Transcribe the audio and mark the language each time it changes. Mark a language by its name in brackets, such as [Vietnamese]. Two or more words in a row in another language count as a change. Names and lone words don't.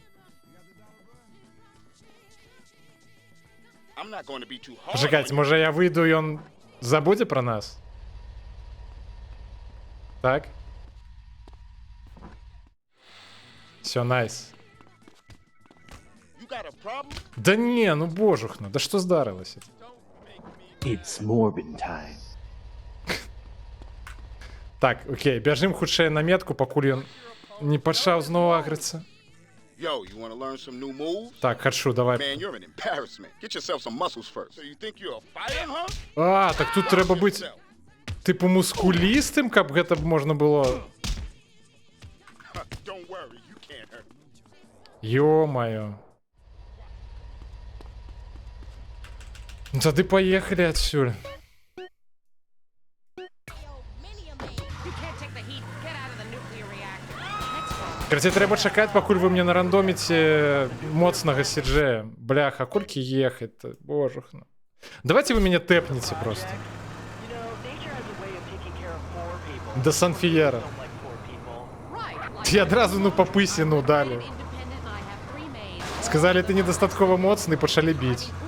[Belarusian] Пачакайце, можа я выйду, і ён забудзе пра нас? Так? Всё, найс. Да не, ну божухна, да што здарылася? [English] It's Morbin time. [Belarusian] Так, окей, бяжым хутчэй на метку, пакуль ён не пачаў зноў агрыцца. [English] Yo, you want to learn some new moves? [Belarusian] Так, хачу, давай. [English] Man, you're an embarrassment. Get yourself some muscles first. So you think you're a fighter, huh? [Belarusian] А, так тут трэба быць тыпу мускулістым, каб гэта можна было. [English] Don't worry, you can't hurt. [Belarusian] Ё-моё. Ну тады паехалі адсюль. Карацей, трэба чакаць, пакуль вы мне нарандоміце моцнага сиджея. Бляха, колькі ехаць-то, божухна. Давайте вы мяне тэпніце просто. До Сан-Фіера. Я адразу, ну, па пысе, ну, далі. Сказалі, ты недастаткова моцны, пачалі біць.